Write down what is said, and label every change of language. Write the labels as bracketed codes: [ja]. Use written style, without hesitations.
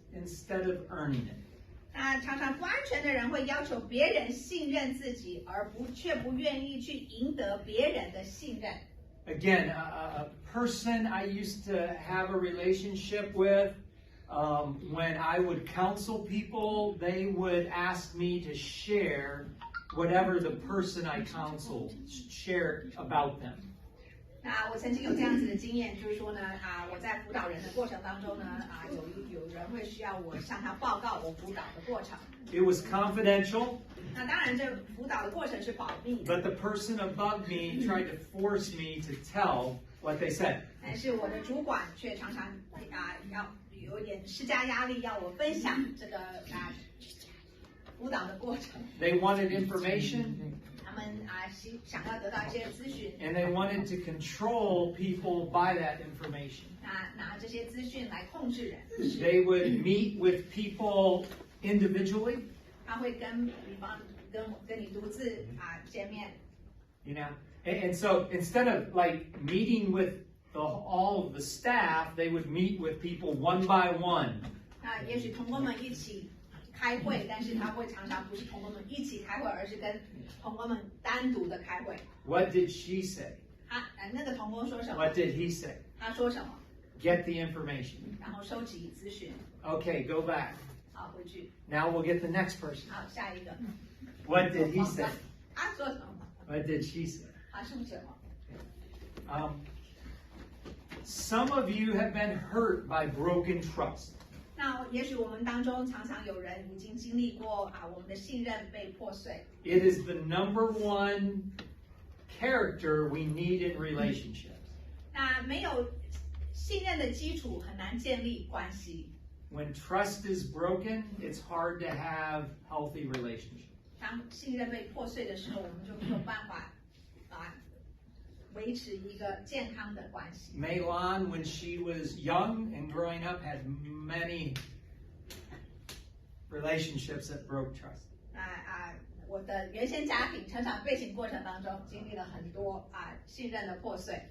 [en] instead of earning it. [zh] 那常常不安全的人会要求别人信任自己，却不愿意去赢得别人的信任。 [en] Again, a person I used to have a relationship with, when I would counsel people, they would ask me to share whatever the person I counseled shared about them. [zh] 那我曾经有这样子的经验，就是说呢，我在辅导人的过程当中呢，有人会需要我向他报告我辅导的过程。 [en] It was confidential. [zh] 那当然，这辅导的过程是保密的。 [en] But the person above me tried to force me to tell what they said. [zh] 但是我的主管却常常要有点施加压力，要我分享这个辅导的过程。 [en] They wanted information. [zh] 他们想要得到一些资讯。 [en] And they wanted to control people by that information. [zh] 拿这些资讯来控制人。 [en] They would meet with people individually. [zh] 他会跟你独自见面。 [en] You know, and so instead of like meeting with all of the staff, they would meet with people one by one. [zh] 那也许同工们一起开会，但是他会常常不是同工们一起开会，而是跟同工们单独的开会。 [en] What did she say? [zh] 那个同工说什么 [en] What did he say? [zh] 他说什么 [en] Get the information. [zh] 然后收集资讯。 [en] Okay, go back. [zh] 好，回去。 [en] Now we'll get the next person. [zh] 好，下一个。 [en] What did he say? [zh] 他说什么 [en] What did she say? [zh] 他说什么 [en] Some of you have been hurt by broken trust. [zh] 那也许我们当中常常有人已经经历过我们的信任被破碎。 [en] It is the number one character we need in relationships. [zh] 那没有信任的基础，很难建立关系。 [en] When trust is broken, it's hard to have healthy relationships. [zh] 当信任被破碎的时候，我们就没有办法维持一个健康的关系。 [en] Meilon, when she was young and growing up, had many relationships that broke trust. [zh] 我的原先家庭成长背景过程当中，经历了很多信任的破碎。